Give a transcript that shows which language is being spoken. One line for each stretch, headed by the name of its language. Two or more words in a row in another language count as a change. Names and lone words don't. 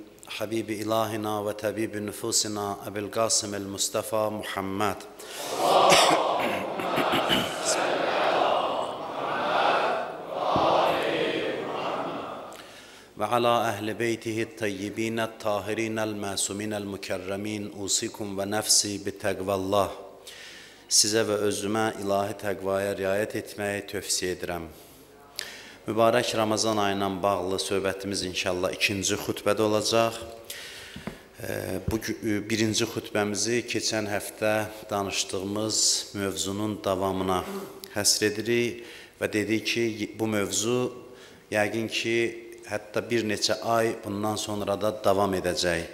Arabic: حبيب إلهنا وطبيب نفوسنا أبي القاسم المصطفى محمد. وعلى أهل بيته الطيبين الطاهرين المعصومين المكرمين أوصيكم ونفسي بتقوى الله.
Azerbaijani: Sizə və özümə ilahi təqvaya riayət etməyi tövsiyə edirəm. Mübarək Ramazan ayı ilə bağlı söhbətimiz inşallah ikinci xutbədə olacaq. Bu birinci xutbəmizi keçən həftə danışdığımız mövzunun davamına həsr edirik və dedik ki, bu mövzu yəqin ki, hətta bir neçə ay bundan sonra da davam edəcək.